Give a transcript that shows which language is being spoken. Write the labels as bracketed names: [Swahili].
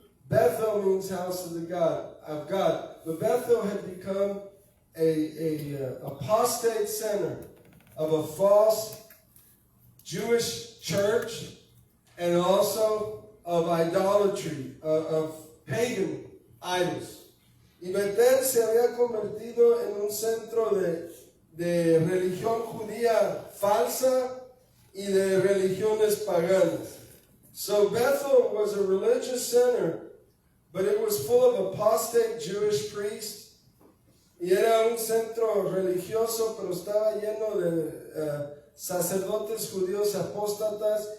[English] Bethel means house of God. But Bethel had become a apostate center of a false Jewish church and also of idolatry, of pagan idols. [Spanish] Y Betel se había convertido en un centro de religión judía falsa y de religiones paganas. [English] So Bethel was a religious center, but it was full of apostate Jewish priests. [Spanish] Y era un centro religioso, pero estaba lleno de sacerdotes judíos apóstatas.